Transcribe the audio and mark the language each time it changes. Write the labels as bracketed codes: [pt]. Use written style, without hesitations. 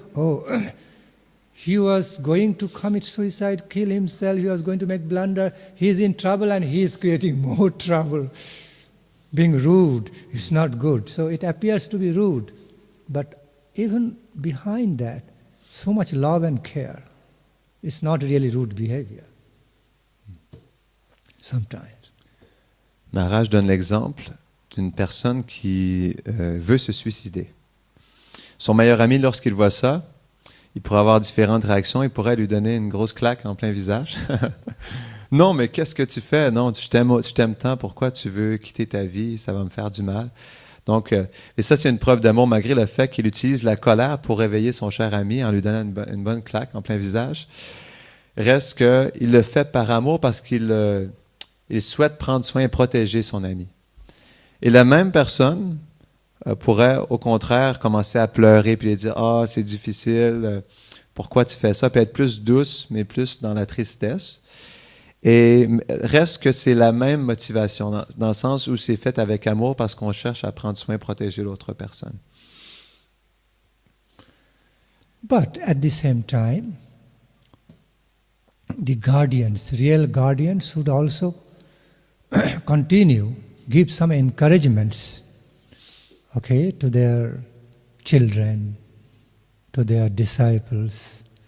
[en] Oh, he was going to commit suicide, kill himself, he was going to make blunder, he is in trouble and he is creating more trouble. Being rude is not good. So it appears to be rude. But even behind that, so much love and care. It's not really rude behavior. Sometimes. [fr] Maharaj donne l'exemple d'une personne qui veut se suicider. Son meilleur ami, lorsqu'il voit ça, il pourrait avoir différentes réactions. Il pourrait lui donner une grosse claque en plein visage. Non, mais qu'est-ce que tu fais? Non, je t'aime tant, pourquoi tu veux quitter ta vie? Ça va me faire du mal. Donc, et ça, c'est une preuve d'amour, malgré le fait qu'il utilise la colère pour réveiller son cher ami en lui donnant une bonne claque en plein visage. Reste qu'il le fait par amour parce qu'il souhaite prendre soin et protéger son ami. Et la même personne pourrait, au contraire, commencer à pleurer puis lui dire « Ah, c'est difficile, pourquoi tu fais ça? » Puis être plus douce, mais plus dans la tristesse. Et reste que c'est la même motivation, dans le sens où c'est fait avec amour parce qu'on cherche à prendre soin et protéger l'autre personne. [en] But at the same time, the guardians, real guardians, should also continue, give some encouragements, okay, to their children, to their disciples.